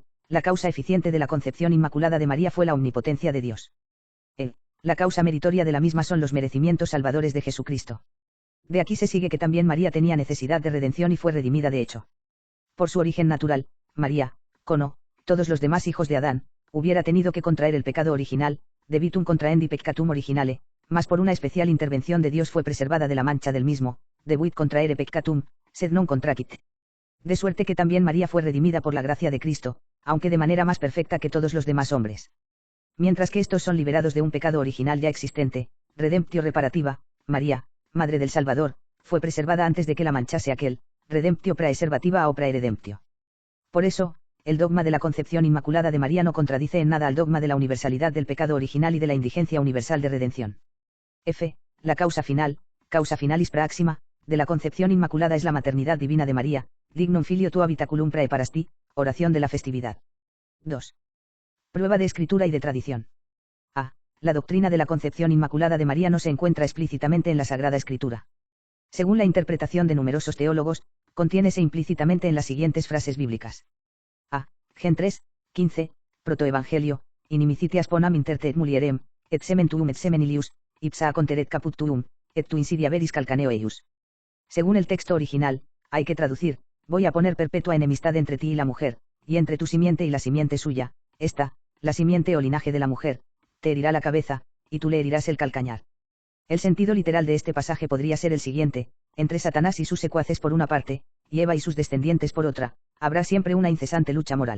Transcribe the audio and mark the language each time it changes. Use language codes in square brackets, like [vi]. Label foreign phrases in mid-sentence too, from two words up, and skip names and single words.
[es] La causa eficiente de la concepción inmaculada de María fue la omnipotencia de Dios. E. La causa meritoria de la misma son los merecimientos salvadores de Jesucristo. De aquí se sigue que también María tenía necesidad de redención y fue redimida de hecho. Por su origen natural, María, como todos los demás hijos de Adán, hubiera tenido que contraer el pecado original, [la] debitum contraendi peccatum originale, [es] mas por una especial intervención de Dios fue preservada de la mancha del mismo, [la] debuit contraere peccatum, sed non contracit. [es] De suerte que también María fue redimida por la gracia de Cristo, aunque de manera más perfecta que todos los demás hombres. Mientras que estos son liberados de un pecado original ya existente, [la] redemptio reparativa, [es] María, Madre del Salvador, fue preservada antes de que la manchase aquel, [la] redemptio praeservativa [es] o praeredemptio. Por eso, el dogma de la concepción inmaculada de María no contradice en nada al dogma de la universalidad del pecado original y de la indigencia universal de redención. F. La causa final, [la] causa finalis praxima, [es] de la concepción inmaculada es la maternidad divina de María, [la] dignum filio tu habitaculum praeparasti, [es] oración de la festividad. 2. Prueba de escritura y de tradición. A. La doctrina de la concepción inmaculada de María no se encuentra explícitamente en la Sagrada Escritura. Según la interpretación de numerosos teólogos, contiénese implícitamente en las siguientes frases bíblicas. A. Gen 3, 15, [la] Protoevangelio, inimicitias ponam interte et mulierem, et semen tuum et semen ilius, ipsa conteret caput tuum, et tu insidia veris calcaneo eius. [es] Según el texto original, hay que traducir, voy a poner perpetua enemistad entre ti y la mujer, y entre tu simiente y la simiente suya, esta, la simiente o linaje de la mujer, te herirá la cabeza, y tú le herirás el calcañar. El sentido literal de este pasaje podría ser el siguiente: entre Satanás y sus secuaces por una parte, y Eva y sus descendientes por otra, habrá siempre una incesante lucha moral.